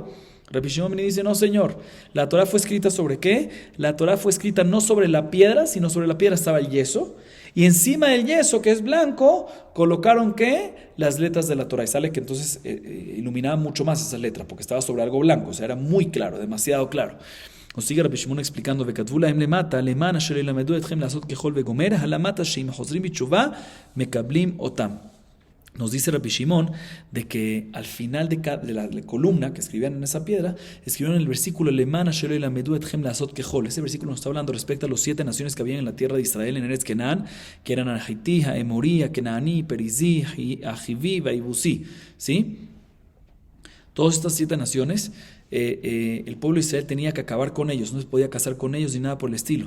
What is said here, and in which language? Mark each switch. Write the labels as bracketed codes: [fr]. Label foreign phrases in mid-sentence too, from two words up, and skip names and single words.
[es] Rabbi Shimon me dice, no señor, la Torah fue escrita ¿sobre qué? La Torah fue escrita no sobre la piedra, sino sobre la piedra estaba el yeso, y encima del yeso, que es blanco, colocaron ¿qué? Las letras de la Torah, y sale que entonces iluminaba mucho más esa letra, porque estaba sobre algo blanco, o sea, era muy claro, demasiado claro. [he] Nos sigue Rabbi Shimon explicando, וכתבו להם למטה, למען אשר ילמדו אתכם לעשות ככל וגומר, הלמטה שאם חוזרים בתשובה, מקבלים אותם. [es] Nos dice Rabbi Shimon de que al final de la columna que escribían en esa piedra, escribieron el versículo [he] למען שלא ילמדו אתכם לעשות ככל. [es] Ese versículo nos está hablando respecto a los 7 naciones que habían en la tierra de Israel, en Eretz Kenán, que eran Ahití, Emorí, Kenaní, Perizí, Ajiví, Baibusí, ¿sí? Todas estas 7 naciones, el pueblo de Israel tenía que acabar con ellos, no se podía casar con ellos ni nada por el estilo.